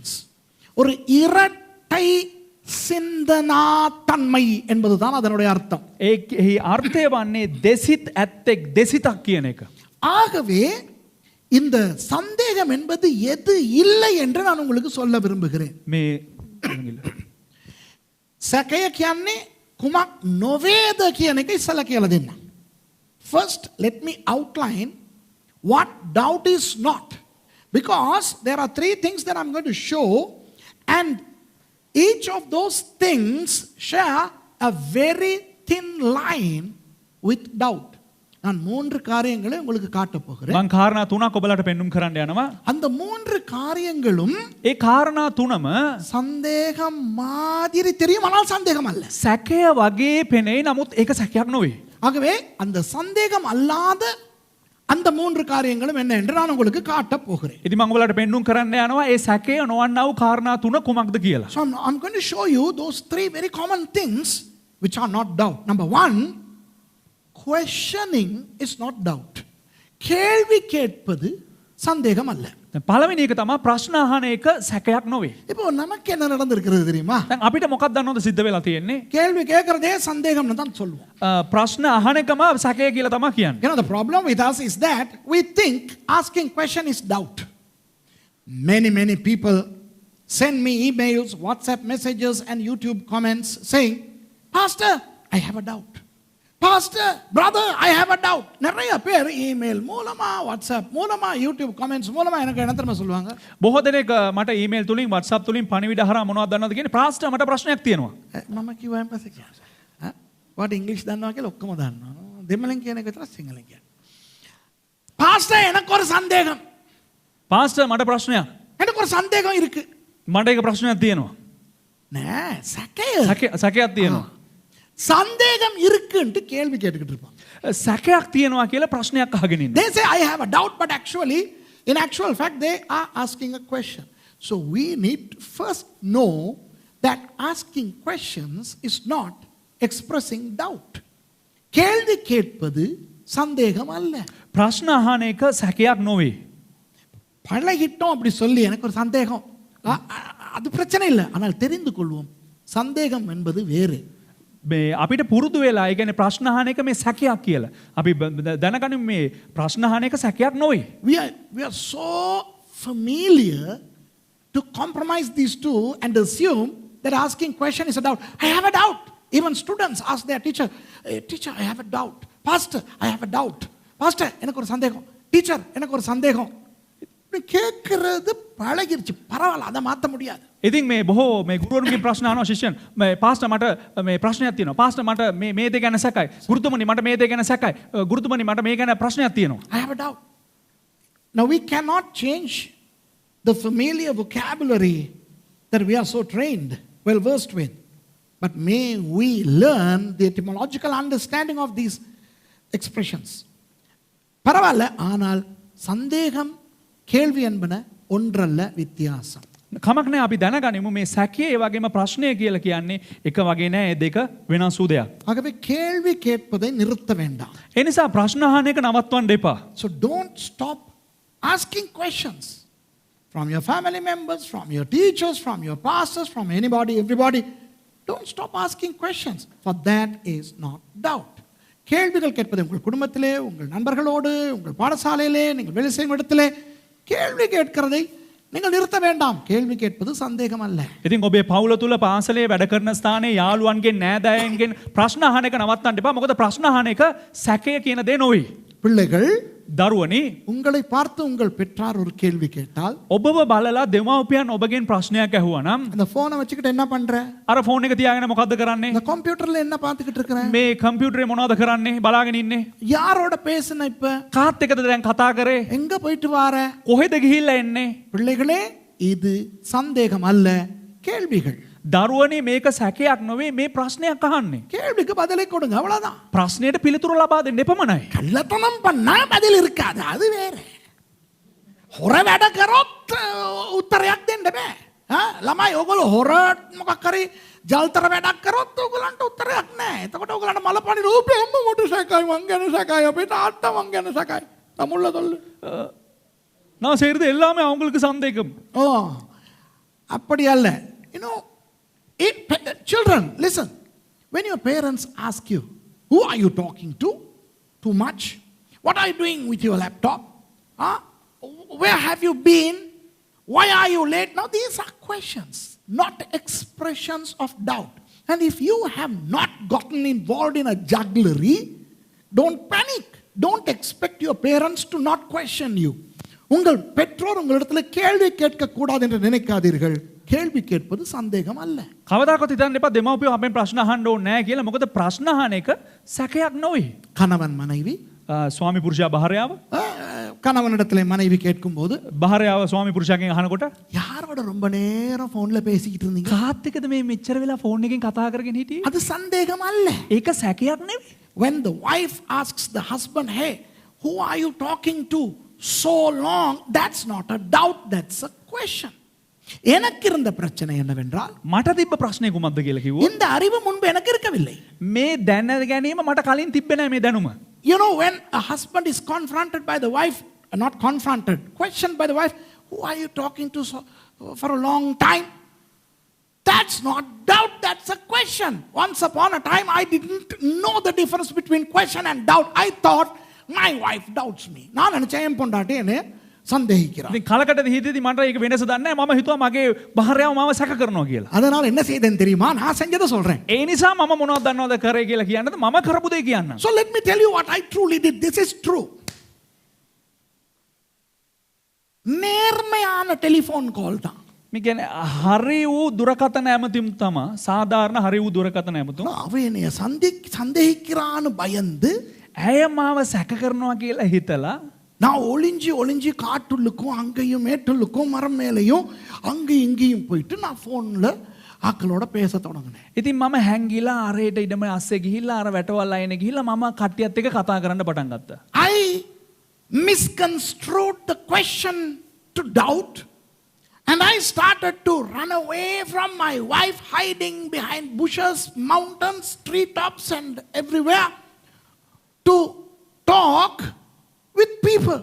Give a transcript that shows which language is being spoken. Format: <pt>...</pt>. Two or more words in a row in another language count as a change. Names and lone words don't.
<ta>ஒரு இரட்டை சிந்தனா தன்மை என்பதுதான் அதனுடைய அர்த்தம்.</ta> <si>ඒ අර්ථය වන්නේ දෙසිත් ඇත්තෙක් දෙසිතක් කියන එක.</si> <ta>ஆகவே இந்த சந்தேகம் என்பது எது இல்லை என்று நான் உங்களுக்கு சொல்ல விரும்புகிறேன்.</ta> <si>මේ සැකය කියන්නේ කුමක් නොවේද කියන එක ඉස්සලා කියලා දෙන්න.</si> <en>First, let me outline what doubt is not. Because there are three things that I'm going to show And each of those things share a very thin line with doubt.</en> <ta>நான் 3 காரியங்களை உங்களுக்கு காட்டப் போகிறேன்.</ta> <si>මං කාරණා තුනක් ඔබලට පෙන්눔 කරන්න යනවා.</si> <ta>அந்த 3 காரியங்களும்</ta> <si>ඒ කාරණා තුනම</si> <ta>சந்தேகம் மாதிரி தெரியும், ஆனால் சந்தேகம் அல்ல.</ta> <si>සැකය වගේ පෙනෙයි, නමුත් ඒක සැකයක් නොවේ.</si> <ta>ஆகவே அந்த சந்தேகம் அல்லாத அந்த 3 காரியங்களும் என்ன என்று நான் உங்களுக்கு காட்டப் போகிறேன்.</ta> <si>ඉතින් මම ඔබලට පෙන්눔 කරන්න යනවා ඒ සැකය නොවන්නා වූ කාරණා තුන කුමක්ද කියලා.</si> <en>So I'm going to show you those 3 very common things which are not doubt. Number 1, questioning is not doubt.</en> <ta>கேள்வி கேட்பது சந்தேகம் அல்ல.</ta> <si>දැන් පළවෙනි එක තමයි ප්‍රශ්න අහන එක සැකයක් නොවේ.</si> <ta>இப்போ நமக்கு என்ன நடந்திருக்கிறது தெரியுமா?</ta> <si>දැන් අපිට මොකක්ද දන්නවද සිද්ධ වෙලා තියෙන්නේ?</si> <ta>கேள்வி கேட்கறதே சந்தேகம்னு தான் சொல்லுவோம்.</ta> <si>ප්‍රශ්න අහන එකම සැකය කියලා තමයි කියන්නේ.</si> <en>You know, the problem with us is that we think asking question is doubt. Many people send me emails, WhatsApp messages and YouTube comments saying, Pastor, I have a doubt. Pastor, brother, I have a doubt.</en> <ta>நிறைய பேர் ඊමේල් மூலமா, WhatsApp மூலமா, YouTube comments மூலமா எனக்கு என்ன தெரியுமா சொல்லுவாங்க?</ta> <si>බොහෝ දෙනෙක් මට ඊමේල් තුලින් WhatsApp තුලින් පණිවිඩ හරහා මොනවද දන්නවද කියන්නේ ප්‍රාස්ටර් මට ප්‍රශ්නයක් තියෙනවා. මම කිව්වම පස්සේ කියනවා. වාට ඉංග්‍රීසි දන්නවා කියලා ඔක්කොම දන්නවා. දෙමළෙන් කියන එක විතර සිංහලෙන් කියන්න.</si> <ta>பாஸ்டர் எனக்கு ஒரு சந்தேகம்.</ta> <si>පාස්ටර් මට ප්‍රශ්නයක්.</si> <ta>எனக்கு ஒரு சந்தேகம் இருக்கு.</ta> <si>මට ඒක ප්‍රශ්නයක් තියෙනවා. නෑ සැකය. සැකයක් තියෙනවා.</si> <ta>சந்தேகம் இருக்குன்னு கேள்வி கேட்டுக்கிட்டு இருப்பாங்க.</ta> <si>සැකයක් තියෙනවා කියලා ප්‍රශ්නයක් අහගෙන ඉන්නවා.</si> <en>They say I have a doubt, but actually in actual fact they are asking a question. So we need to first know that asking questions is not expressing doubt.</en> <ta>கேள்வி கேட்பது சந்தேகம் அல்ல.</ta> <si>ප්‍රශ්න අහන එක සැකයක් නොවේ.</si> <ta>பழகிட்டோம் அப்படி சொல்லி எனக்கு ஒரு சந்தேகம், அது பிரச்சனை இல்லை. ஆனால் தெரிந்து கொள்வோம், சந்தேகம் என்பது வேறு.</ta> <si>මේ අපිට පුරුදු වෙලා ඒ කියන්නේ ප්‍රශ්න අහන එක මේ සැකයක් කියලා. අපි දැනගනිමු මේ ප්‍රශ්න අහන එක සැකයක් නොවේ.</si> <en>We are so familiar to compromise these two and assume that asking question is a doubt. I have a doubt. Even students ask their teacher, hey, teacher, I have a doubt. Pastor, I have a doubt. Pastor,</en> <ta>எனக்கு ஒரு சந்தேகம். Teacher, எனக்கு ஒரு சந்தேகம். கேட்கிறது பழகிருச்சு, பரவாயில்ல, அதை மாற்ற முடியாது.</ta> <si>ඉතින් මේ බොහෝ මේ ගුරුවරුන්ගේ ප්‍රශ්න අහනවා ශිෂ්‍යයන්. මේ පාස්ටර් මට මේ ප්‍රශ්නයක් තියෙනවා. පාස්ටර් මට මේ දේ ගැන සැකයි. ගුරුතුමනි මට මේ දේ ගැන සැකයි. ගුරුතුමනි මට මේ ගැන ප්‍රශ්නයක් තියෙනවා.</si> <en>I have a doubt. Now we cannot change the familiar vocabulary that we are so trained, well versed with. But may we learn the etymological understanding of these expressions.</en> <ta>பரவாயில்ல, ஆனால் சந்தேகம் கேள்வி என்பன ஒன்றல்ல, வித்தியாசம்.</ta> <si>කමක් නැහැ, අපි දැනගනිමු මේ සැකය ඒ වගේම ප්‍රශ්නය කියලා කියන්නේ එක වගේ නෑ, ඒ දෙක වෙනස් වූ දෙයක්.</si> <ta>ஆகவே கேள்வி கேட்பதை நிறுத்த வேண்டாம்.</ta> <si>ඒ නිසා ප්‍රශ්න අහන එක නවත්වන්න එපා.</si> <en>So don't stop asking questions from your family members, from your teachers, from your pastors, from anybody, everybody. Don't stop asking questions, for that is not doubt.</en> <ta>கேள்விகள் கேட்பது உங்கள் குடும்பத்திலே, உங்கள் நண்பர்களோடு, உங்கள் பாடசாலையிலே, நீங்கள் வேலை செய்யும் இடத்திலே கேள்வி கேட்கிறதை நீங்கள் நிறுத்த வேண்டாம். கேள்வி கேட்பது சந்தேகம் அல்ல.</ta> <si>ඉතින් ඔබේ පවුල තුල පාසලේ වැඩ කරන ස්ථානයේ යාළුවන්ගෙන් නෑදෑයන්ගෙන් ප්‍රශ්න අහන එක නවත්තන්න එපා. මොකද ප්‍රශ්න අහන එක සැකය කියන දේ නොවේ.</si> <ta>பிள்ளைகள்,</ta> <si>දරුවනි,</si> <ta>உங்களை பார்த்து உங்கள் பெற்றார் ஒரு கேள்வி கேட்டால்,</ta> <si>ඔබව බලලා දෙමව්පියන් ඔබගෙන් ප්‍රශ්නයක් ඇහුවා නම්</si> <ta>அந்த போனை வச்சுக்கிட்டு என்ன பண்ற?</ta> <si>අර ෆෝන් එක තියාගෙන මොකද්ද කරන්නේ?</si> <ta>இந்த கம்ப்யூட்டர்ல என்ன பார்த்துக்கிட்டு இருக்கிற?</ta> <si>මේ කම්පියුටරේ මොනවද කරන්නේ? බලාගෙන ඉන්නේ.</si> <ta>யாரோட பேசுன இப்ப?</ta> <si>කාත් එක්කද දැන් කතා කරේ?</si> <ta>எங்க போயிட்டு வார?</ta> <si>කොහෙද ගිහිල්ලා එන්නේ?</si> <ta>பிள்ளைகளே, இது சந்தேகம் அல்ல, கேள்விகள்.</ta> <si>දරුවනේ මේක සැකයක් නොවේ, මේ ප්‍රශ්නයක් අහන්නේ.</si> <ta>கேள்விக்கு பதிலை கொடுங்க, அவ்வளவுதான்.</ta> <si>ප්‍රශ්නයට පිළිතුරු ලබා දෙන්න එපමණයි.</si> <ta>கள்ளத்தனம் பண்ணா பதில் இருக்காது, அது வேற.</ta> <si>හොර වැඩ කරොත් උත්තරයක් දෙන්න බෑ. ළමයි ඔයගොල්ලෝ හොර මොකක් හරි ජල්තර වැඩක් කරොත් ඔයගොල්ලන්ට උත්තරයක් නැහැ. එතකොට ඔයගොල්ලන්ට මලපණි රූපේ අම්ම මොට සැකයි, මං ගැන සැකයි, අපේ තාත්තා මං ගැන සැකයි. තමුල්ල තොල්ල.</si> <ta>நான் செய்யறது எல்லாமே அவங்களுக்கு சந்தேகம். ஓ, அப்படி அல்ல.</ta> <en>You know, children, listen. When your parents ask you, who are you talking to? Too much? What are you doing with your laptop? Where have you been? Why are you late? Now these are questions, not expressions of doubt. And if you have not gotten involved in a jugglery, don't panic. Don't expect your parents to not question you.</en> <ta>உங்கள் பெற்றோர் உங்களிடத்தில் கேள்வி கேட்க கூடாது என்று நினைக்காதீர்கள். கேள்வி கேட்பது சந்தேகம் அல்ல.</ta> <si>කවදාකවත් හිතන්න එපා දෙමව්පියෝ අපෙන් ප්‍රශ්න අහන්න ඕනේ නැහැ කියලා. මොකද ප්‍රශ්න අහන එක සැකයක් නෙවෙයි.</si> <ta>கணவன் மனைவி</ta> <si>ස්වාමි පුරුෂයා භාර්යාව</si> <ta>கணவனிடத்துல மனைவி கேட்கும்போது</ta> <si>භාර්යාව ස්වාමි පුරුෂයාගෙන් අහනකොට</si> <ta>யாரோட ரொம்ப நேரம் போன்ல பேசிக்கிட்டு இருந்தீங்க?</ta> <si>කාත් එක්කද මේ මෙච්චර වෙලා ෆෝන් එකෙන් කතා කරගෙන හිටියේ?</si> <ta>அது சந்தேகம் அல்ல.</ta> <si>ඒක සැකයක් නෙවෙයි.</si> <en>When the wife asks the husband, hey, who are you talking to so long? That's not a doubt, that's a question.</en> <ta>எனக்கு இருந்த பிரச்சனை என்னவென்றால்</ta> <si>මට තිබ්බ ප්‍රශ්නේ කුමක්ද කියලා කිව්වොත්</si> <ta>இந்த அறிவு முன்பு எனக்கு இருக்கவில்லை.</ta> <si>මේ දැන ගැනීම මට කලින් තිබ්බේ නැහැ මේ දැනුම.</si> <en>You know, when a husband is confronted by the wife, not confronted, questioned by the wife, who are you talking to for a long time? That's not doubt, that's a question. Once upon a time, I didn't know the difference between question and doubt. I thought my wife doubts me.</en> <ta>நான் நினைச்சேன் என் பொண்டாட்டி என்னை சந்தேகிக்கிறார்.</ta> <si>ඉතින් කලකට හිතේදී මට ඒක වෙනස දන්නේ නැහැ. මම හිතුවා මගේ භාර්යාව මාව සැක කරනවා කියලා.</si> <ta>அதனால என்ன செய்தேன் தெரியுமா? நான் செஞ்சதை சொல்றேன்.</ta> <si>ඒ නිසා මම මොනවද දන්නවද කරේ කියලා කියන්නද මම කරපු දේ කියන්න.</si> <en>So let me tell you what I truly did. This is true.</en> <ta>நேர்மையான டெலிஃபோன் கால் தான்.</ta> <si>මේ කියන්නේ හරි වූ දුරකථන ඇමතුම් තමයි. සාධාරණ හරි වූ දුරකථන ඇමතුම්.</si> <ta>அவ என்னைய சந்தேகிக்கிறான்னு பயந்து</ta> <si>ඇය මාව සැක කරනවා කියලා හිතලා</si> <ta>நான் ஒளிஞ்சி காட்டுள்ளுக்கும் அங்கேயும் மேட்டுள்ளுக்கும் மரம் மேலேயும் அங்கேயும் இங்கேயும் போயிட்டு நான் ஃபோனில் ஆக்களோட பேச தொடங்கினேன்.</ta> <si>ඉතින් මම හැංගිලා අරේට ඉඩම අස්සේ ගිහිල්ලා අර වැටවල් අයිනේ ගිහිල්ලා මම කට්ටියත් එක්ක කතා කරන්න පටන් ගත්තා.</si> <en>I misconstrued the question to doubt and I started to run away from my wife, hiding behind bushes, mountains, treetops and everywhere to talk with people.</en>